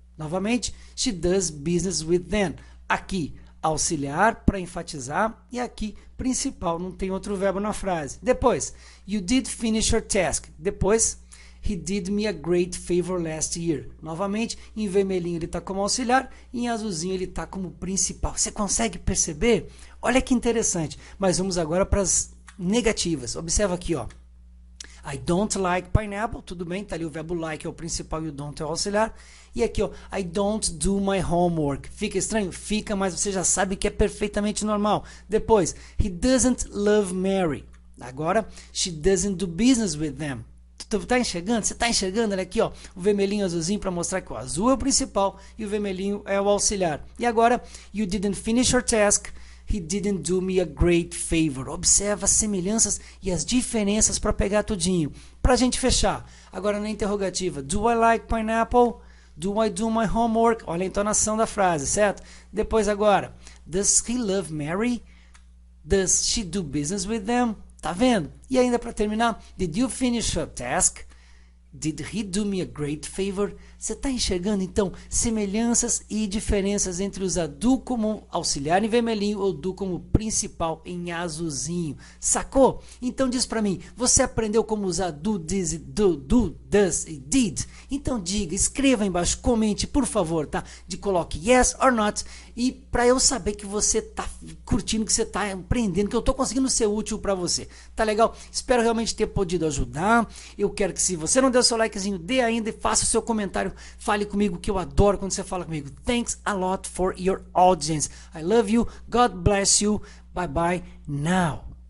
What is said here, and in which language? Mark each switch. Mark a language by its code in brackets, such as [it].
[pt] Novamente, [en] she does business with them. [pt] Aqui, auxiliar para enfatizar e aqui principal, não tem outro verbo na frase. Depois, [en] you did finish your task. Depois, he did me a great favor last year. [pt] Novamente, em vermelhinho ele está como auxiliar e em azulzinho ele está como principal. Você consegue perceber? Olha que interessante. Mas vamos agora para as negativas. Observa aqui, ó. [en] I don't like pineapple, [pt] tudo bem, tá ali o verbo like é o principal e o don't é o auxiliar. E aqui, ó, [en] I don't do my homework. [pt] Fica estranho? Fica, mas você já sabe que é perfeitamente normal. Depois, [en] he doesn't love Mary. [pt] Agora, [en] she doesn't do business with them. [pt] Tu tá enxergando? Você tá enxergando? Olha aqui, ó, o vermelhinho azulzinho para mostrar que o azul é o principal e o vermelhinho é o auxiliar. E agora, [en] you didn't finish your task. He didn't do me a great favor. [pt] Observa as semelhanças e as diferenças para pegar tudinho. Para a gente fechar. Agora na interrogativa. [en] Do I like pineapple? Do I do my homework? [pt] Olha a entonação da frase, certo? Depois agora. [en] Does he love Mary? Does she do business with them? [pt] Tá vendo? E ainda para terminar. [en] Did you finish your task? Did he do me a great favor? [pt] Você está enxergando, então, semelhanças e diferenças entre usar do como auxiliar em vermelhinho ou do como principal em azulzinho. Sacou? Então diz para mim, você aprendeu como usar do, this, do, does e did? Então diga, escreva embaixo, comente, por favor, tá? Coloque [en] yes or not. [pt] E para eu saber que você está curtindo, que você está aprendendo, que eu estou conseguindo ser útil para você. Tá legal? Espero realmente ter podido ajudar. Eu quero que se você não deu seu likezinho, dê ainda e faça o seu comentário. Fale comigo, que eu adoro quando você fala comigo. [en] Thanks a lot for your audience. I love you. God bless you. Bye bye now.